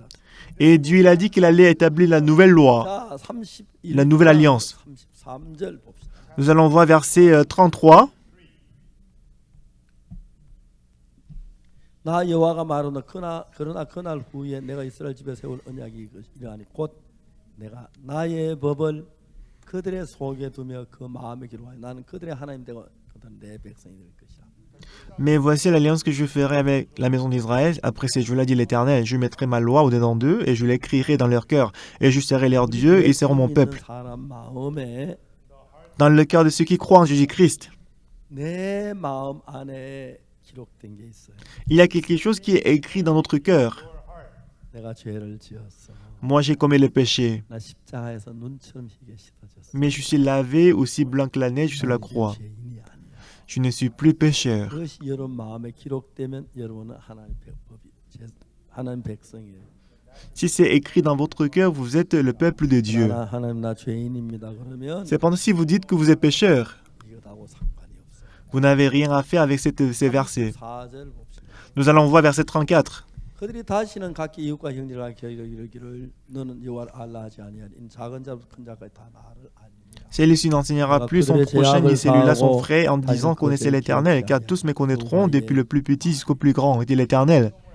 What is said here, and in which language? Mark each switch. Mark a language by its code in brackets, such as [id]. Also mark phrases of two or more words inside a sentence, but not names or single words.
[fr] Et Dieu, il a dit qu'il allait établir la nouvelle loi, [ko] 자, 31장 [fr] la nouvelle alliance. [ko] 33절 봅시다. [fr] Nous allons voir verset 33. [ko] 나 여호와가 말하노 그러나 그날 후에 내가 이스라엘 집에 세울 언약이 이러하니 곧 내가 나의 법을 그들의 속에 두며 그 마음에 기록하여 나는 그들의 하나님 되고 그들은 내 백성이 될 것이라. [fr] Mais voici l'alliance que je ferai avec la maison d'Israël. Après ces jours-là, dit l'Éternel, je mettrai ma loi au-dedans d'eux et je l'écrirai dans leur cœur. Et je serai leur Dieu et ils seront mon peuple. [ko] 사람 마음에 [fr] Dans le cœur de ceux qui croient en Jésus-Christ, [ko] 내 마음 안에 기록된 게 있어요. [fr] il y a quelque chose qui est écrit dans notre cœur. [ko] 내가 죄를 지었어. [fr] Moi, j'ai commis le péché, [ko] 나 십자가에서 눈처럼 희게 씻어졌어. [fr] mais je suis lavé aussi blanc que la neige sur la [ko] 나 이제 [fr] croix. [ko] 죄인이 아니야. [fr] Je ne suis plus pécheur. [ko] 그것이 여러분 마음에 기록되면 여러분은 하나님 백성이에요. [fr] Si c'est écrit dans votre cœur, vous êtes le peuple de Dieu. [ko] 하나님 나 죄인입니다. 그러면 [fr] Cependant, si vous dites que vous êtes pécheur, [ko] 이것하고 상관이 없어요. [fr] vous n'avez rien à faire avec ces versets. [ko] 4절 봅시다. [fr] Nous allons voir verset 34. [ko] 그들이 다시는 각기 이웃과 형제를 이르기를 너는 여호와를 알라 하지 아니하니 이 작은 자부터 큰 자까지 다 나를 아니라. [fr] Celui-ci n'enseignera plus son prochain ni celui-là son frère en disant connaissez l'Éternel, car tous me connaîtront depuis le plus petit jusqu'au plus grand, dit l'Éternel.